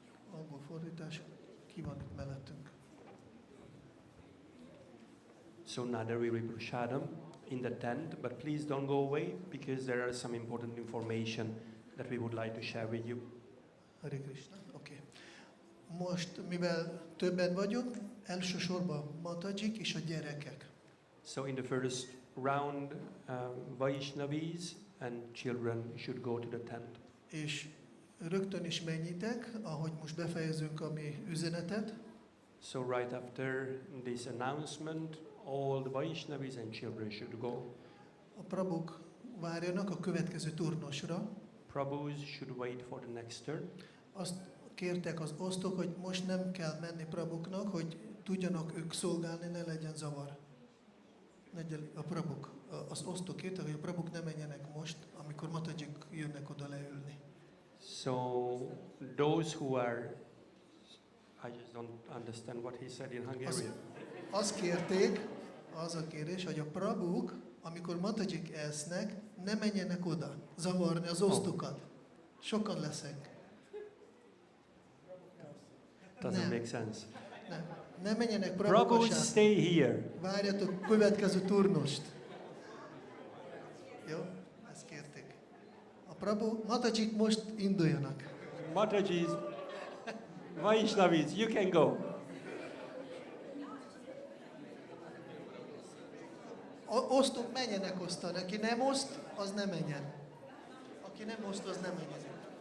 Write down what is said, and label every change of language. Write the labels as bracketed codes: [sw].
[hu] Angol fordítás, ki van itt mellettünk? [en] So now there will be prasadam in the tent, but please don't go away because there are some important information that we would like to share with you. [hu] Hare Krishna, oké. Most, mivel többen vagyunk, elsősorban matajik és a gyerekek. [en] So in the first round, Vaishnavis and children should go to the tent. [hu] És rögtön is mennyitek, ahogy most befejezünk a mi üzenetet. [en] So right after this announcement, all the Vaishnavis and children should go. [hu] A prabhuk várjanak a következő turnosra. [en] Prabhus should wait for the next turn. [hu] Azt kértek az osztok, hogy most nem kell menni prabhuknak, hogy tudjanak ők szolgálni, ne legyen zavar. A prabhuk, az osztok kértek, hogy a prabhuk ne menjenek most, amikor matajik jönnek oda leülni. [en] So those who are, I just don't understand what he said in Hungarian. [hu] Azt kérték, az a kérés, hogy a prabhuk, amikor matajik esznek, ne menjenek oda, zavarni az osztokat. Sokan leszek. [en] Doesn't make sense. [hu] Ne menjenek [en] Prabhus, [hu] prabhukosát. [en] stay here. [hu] Várjatok következő turnost. Jó? Ezt kérték. A prabhu, matajik most induljanak. [en] Matajis, Vaishnavis, you can go. [hu] Osztok, menjenek osztani. Aki nem oszt, az ne menjen. Aki nem oszt, az ne menjen.